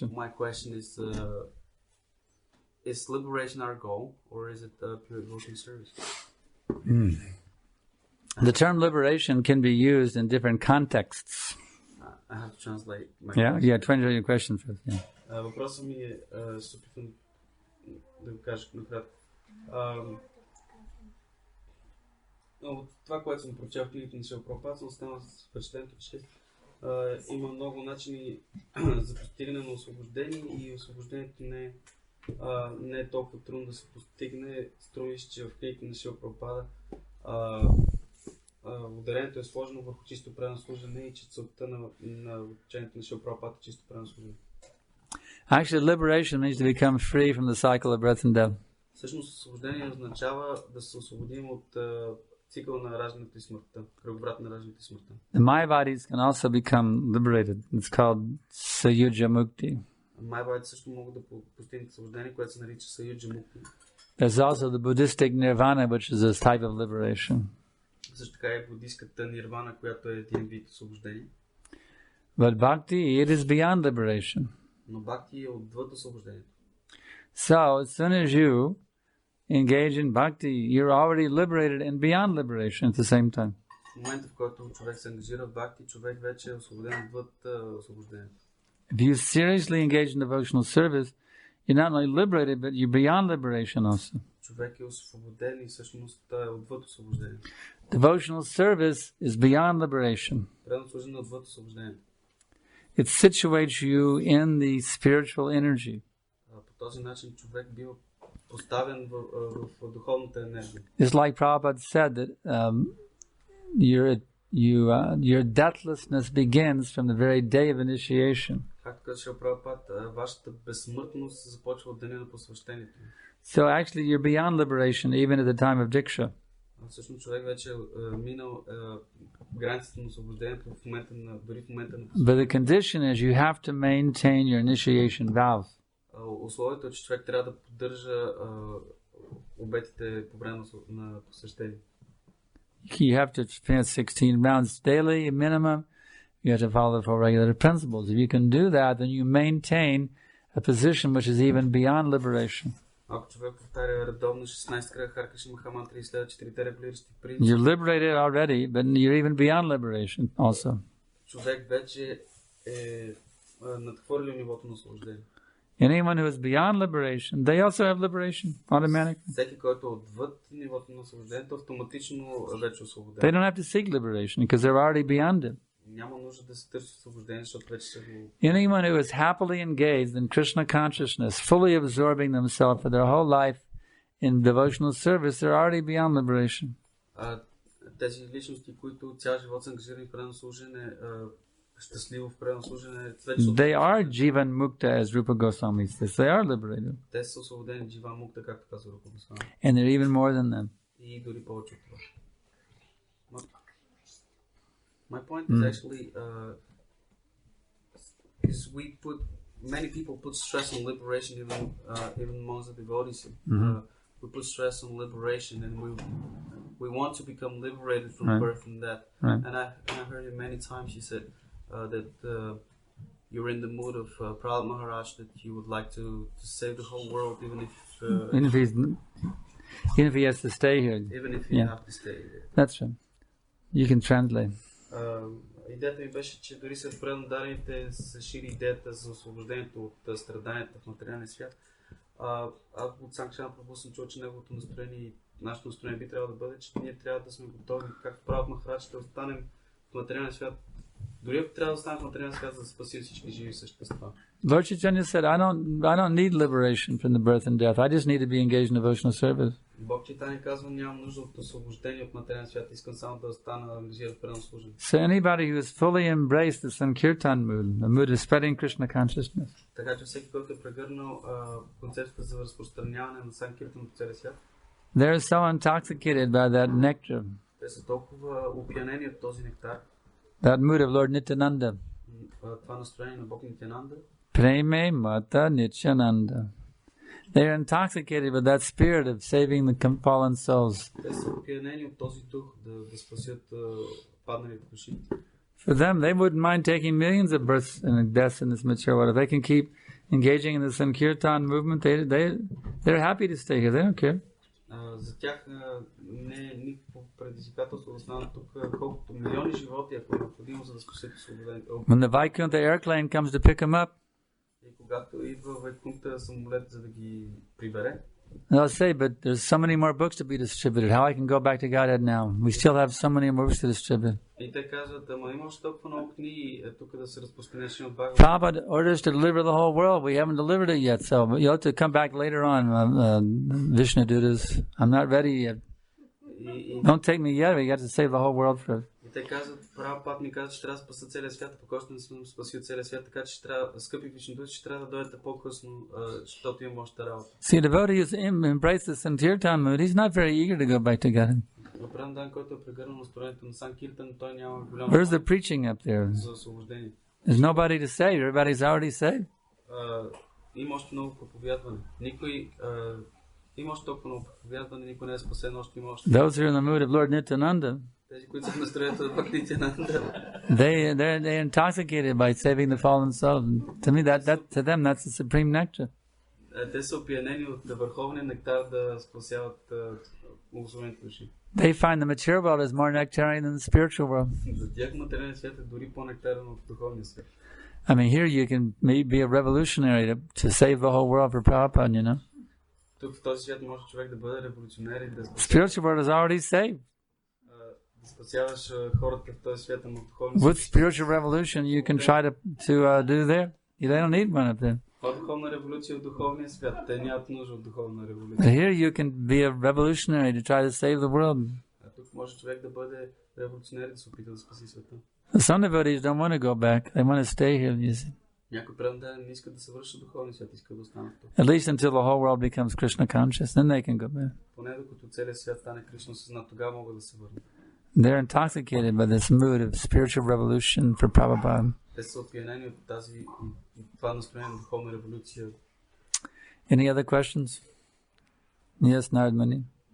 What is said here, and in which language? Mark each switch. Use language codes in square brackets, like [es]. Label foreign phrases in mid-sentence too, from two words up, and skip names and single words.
[en] My question is liberation our goal, or is it pure devotion service? The term liberation can be used in different contexts. I have to translate my question. Translate your question first. Yeah. [bg] Въпросът ми е, ще опитам да го кажа накратко. От това, което съм прочел в книгите на Шрила Прабхупада, съм останал с впечатлението, че има много начини за постигане на освобождение и освобождението не е толкова трудно да се постигне. Струва се, че в книгите на Шрила Прабхупада ударението е сложено върху чисто предан служене и че целта на учението на Шрила Прабхупада е чисто предан служене. [en] Actually, liberation means to become free from the cycle of birth and death. [bg] Всъщност освобождение означава да се освободим от цикъл на раждането и смъртта, кръговрат на раждането и смъртта. [en] The Mayavadis can also become liberated. It's called [sa] Sayuja Mukti. [bg] Майавадите също могат да постигнат освобождение, което се нарича [sa] Sayuja Mukti. [en] There's also the Buddhistic Nirvana, which is a type of liberation. [bg] Също така е буддийската нирвана, която е един вид освобождение. [en] But bhakti, it is beyond liberation. [bg] Но бхакти е отвъд освобождението. [en] So, as soon as you engage in bhakti, you're already liberated and beyond liberation at the same time. [bg] В момента, в който човек се ангажира в бхакти, човек вече е освободен отвъд освобождението. [en] If you seriously engage in devotional service, you're not only liberated, but you're beyond liberation also. [bg] Човек е освободен и всъщност е отвъд освобождението. [en] Devotional service is beyond liberation. [bg] Предан служене е отвъд освобождението. [en] It situates you in the spiritual energy. [bg] По този начин човек бива поставен в духовната енергия. [en] It's like Prabhupada said that your deathlessness begins from the very day of initiation. [bg] Както казва Прабхупада, вашата безсмъртност започва от деня на посвещението. [en] So actually you're beyond liberation even at the time of diksha. [bg] Всъщност човек вече е минал границата на освобождението дори в момента на посвещението. [en] But the condition is you have to maintain your initiation vows. [bg] Условието е, че човек трябва да поддържа обетите по време на посвещение. [en] You have to chant 16 rounds daily, minimum. you have to follow the four regulative principles. If you can do that, then you maintain a position which is even beyond liberation. [bg] Ако човек повтаря редовно 16 кръга Харе Кришна Маха Мантра и следва 4 регулиращи принципи, [en] You're liberated already, but you're even beyond liberation also. [bg] човек вече е надхвърлил нивото на освобождение. [en] Anyone who is beyond liberation, they also have liberation automatically. [bg] Всеки, който е отвъд нивото на освобождението, автоматично вече е освободен. [en] They don't have to seek liberation because they're already beyond it. [bg] Няма нужда да се търси освобождение, защото вече са го... [en] Anyone who is happily engaged in Krishna consciousness, fully absorbing themselves for their whole life in devotional service, they're already beyond liberation. [bg] Тези личности, които цял живот са ангажирани в предано служене, щастливо в предано служене, [en] they are [sa] Jivan Mukta, [en] as Rupa Goswami says. They are liberated. [bg] Те са освободени [sa] Jivan Mukta, [bg] както казва Рупа Госвами. [en] And they're even more than them. [bg] И дори повече от това. [en] My point is actually is many people put stress on liberation, even amongst the devotees. We put stress on liberation, and we want to become liberated from birth and death. And I heard it many times. He said that you're in the mood of Prahlad Maharaj, that you would like to save the whole world, even if he has to stay here. Even if you have to stay here. That's right. You can translate. [bg] Идеята ми беше, че дори след предно дарените се шири идеята за освобождението от страданията в материалния свят. От Санкаршан Прабху съм чул, че неговото настроение и нашето настроение би трябвало да бъде, че ние трябва да сме готови, както правят Махарадж, ще останем в материалния свят. Дори ако трябва да останем в материалния свят, за да спасим всички живи същества. [en] Lord Chaitanya said, I don't need liberation from the birth and death. I just need to be engaged in devotional service. [bg] Бог Чайтания казва, нямам нужда от освобождение от материалния свят, искам само да остана ангажиран в предано служене. [en] So anybody who has fully embraced the Sankirtan mood, the mood of spreading Krishna consciousness, [bg] така че всеки, който е прегърнал концепцията за разпространяване на Санкиртан по целия свят, [en] they're so intoxicated by that nectar, [bg] те са толкова опиянени от този нектар, [en] that mood of Lord Nityananda. [bg] Това настроение на Бог Нитянанда, [bn] Preme Mata Nityananda. [en] They are intoxicated with that spirit of saving the fallen souls. [bg] те са опиянени от този дух да спасят падналите души. [en] For them, they wouldn't mind taking millions of births and deaths in this material world. If they can keep engaging in the Sankirtan movement, they're happy to stay here. They don't care. [bg] За тях не е никакво предизвикателство да останат тук, колкото милиони животи, ако е необходимо, за да спасят освободените. [en] When the Vaikuntha airplane comes to pick them up, [bg] И когато идва Вайкунта самолет, за да ги прибере, [en] they'll say, but there's so many more books to be distributed. How I can go back to Godhead now? We still have so many more books to distribute. [bg] И те казват, ама има още толкова много книги тук да се разпространеш от Бхагават. [en] Prabhupada orders to deliver the whole world. We haven't delivered it yet, so you'll have to come back later on, Vishnu Dudas. I'm not ready yet. Don't take me yet. We got to save the whole world first. [bg] И те казват, Прабхупад ми казва, че трябва да спаса целия свят, пока още не съм спасил целия свят, така че трябва, скъпи Вишну Души, че трябва да дойдете по-късно, защото имам още работа. [en] See, the devotee who's embraced the Sankirtan mood, he's not very eager to go back to God. [bg] Оправдан, който е прегърнал настроението на Санкиртан, той няма голямо [en] Where's the preaching up there? [bg] за освобождение. [en] There's nobody to save. Everybody's already saved. [bg] Има още много проповядване. Има още толкова много проповядване, никой не е спасен, още има още. [en] Those who are in the mood of Lord Nityananda, [bg] Тези, които са в настроението на Бог Нитянанда, [en] they're intoxicated by saving the fallen soul. To me, to them, that's the supreme nectar. [bg] те са опиянени от върховния нектар да спасяват благословените души. [en] They find the material world is more nectarian than the spiritual world. [bg] За тях материалният свят е дори по-нектарен от духовния свят. [en] I mean, here you can be a revolutionary to save the whole world for Prabhupada, you know. [bg] Тук в този свят може човек да бъде революционер и да [en] Spiritual world is already saved. [bg] Да спасяваш хората в този свят, но духовния [en] With spiritual revolution, you can try to do there. They don't need one up there. [bg] Духовна революция в духовния свят. Те нямат нужда от духовна революция. [en] But here you can be a revolutionary to try to save the world. [bg] А тук може човек да бъде революционер и да се опита да спаси света. [en] Some devotees don't want to go back. They want to stay here, you see. [bg] Някои преданни не искат да се връщат духовния свят, искат да останат тук. [en] At least until the whole world becomes Krishna conscious, then they can go back. [bg] Поне докато целият свят стане Кришна съзнат, тогава могат да се върнат. [en] They're intoxicated by this mood of spiritual revolution for Prabhupada. [bg] Те са опиянени от това настроение на духовна революция. [en] Any other questions? Yes, Nardmani.